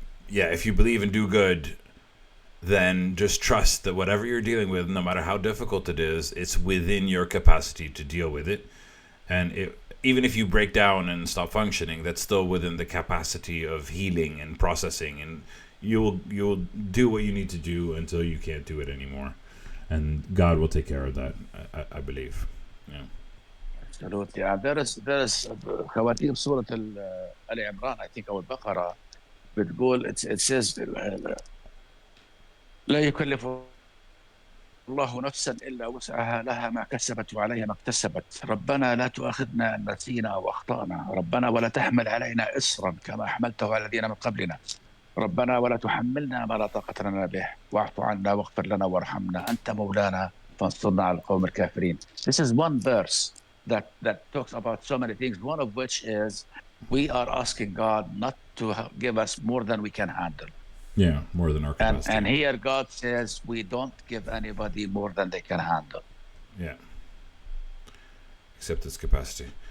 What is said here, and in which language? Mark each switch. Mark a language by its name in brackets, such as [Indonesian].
[English] If you believe and do good, then just trust that whatever you're dealing with, no matter how difficult it is, it's within your capacity to deal with it. And even if you break down and stop functioning, that's still within the capacity of healing and processing, and you'll do what you need to do until you can't do it anymore, and God will take care of that. I believe. Yeah. Absolutely. There is [Arabic] خواتيم سورة آل عمران [English] I think [Arabic] أو البقرة بتقول [English] it says [Arabic] لا يكلف الله نفسا إلا وسعها لها ما كسبت وعليها ما اكتسبت ربنا لا تؤاخذنا إن نسينا أو أخطأنا ربنا ولا تحمل علينا إصرا كما حملته على الذين من قبلنا ربنا ولا تحملنا ما لا طاقة لنا به واعف عنا واغفر لنا وارحمنا أنت مولانا فانصرنا على القوم الكافرين. [English] This is one verse that talks about so many things, one of which is we are asking God not to give us more than we can handle. Yeah, more than our capacity. And here God says we don't give anybody more than they can handle. Yeah. Except its capacity.